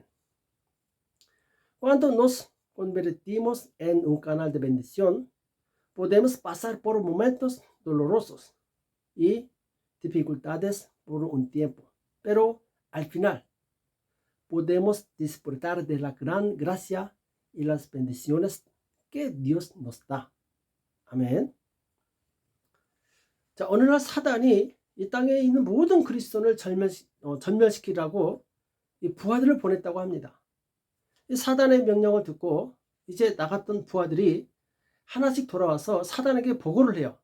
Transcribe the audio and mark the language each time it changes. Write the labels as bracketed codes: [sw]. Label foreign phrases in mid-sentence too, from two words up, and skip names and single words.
[es] Cuando nos convertimos en un canal de bendición, podemos pasar por momentos dolorosos y dificultades por un tiempo, pero al final podemos disfrutar de la gran gracia y las bendiciones que Dios nos da. [ko] 아멘. 자, 어느 날 사단이 이 땅에 있는 모든 그리스도인을 전멸시키라고 이 부하들을 보냈다고 합니다. 이 사단의 명령을 듣고 이제 나갔던 부하들이 하나씩 돌아와서 사단에게 보고를 해요.